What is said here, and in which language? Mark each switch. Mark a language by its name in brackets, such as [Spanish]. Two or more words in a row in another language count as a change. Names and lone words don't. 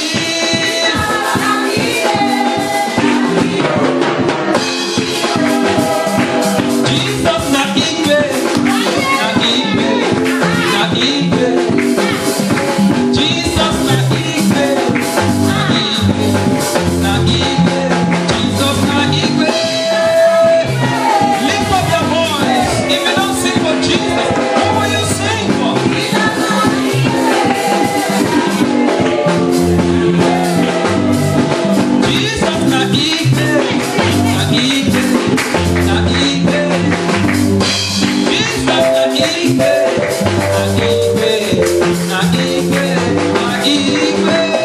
[Pampanga] Jesus na king, na king, na king, Jesus na king, na king. [English] Lift up your voice. If you don't sing for Jesus, who will you sing for? [Pampanga] Jesus na ike, na ike, na ike. Jesus na ike, na ike, na ike, na ike.